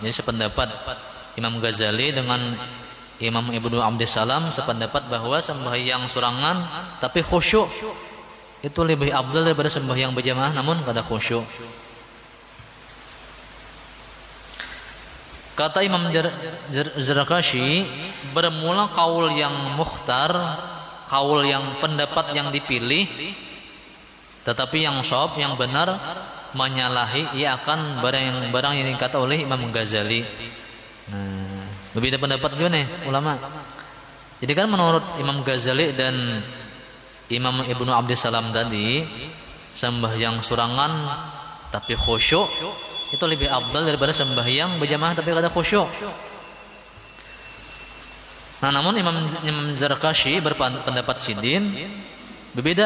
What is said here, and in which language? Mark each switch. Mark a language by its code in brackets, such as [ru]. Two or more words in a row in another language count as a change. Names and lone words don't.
[id] Jadi sependapat Imam Ghazali dengan Imam Ibnu Abdissalam sependapat bahwa sembahyang surangan tapi khusyuk itu lebih afdal daripada sembahyang berjamaah namun kada khusyuk. Kata Imam Zarkashi, bermula kaul yang mukhtar, kaul yang pendapat yang dipilih, tetapi yang shawab, yang benar, menyalahi ia akan barang yang dikata oleh Imam Ghazali. Berbeda pendapat juga nih ulama. Jadi kan menurut Imam Ghazali dan Imam Ibnu Abdissalam tadi, sembahyang surangan tapi khusyuk itu lebih afdal daripada sembahyang berjamaah tapi kada khusyuk. Nah, namun Imam Zarkashi berpendapat sidin berbeda.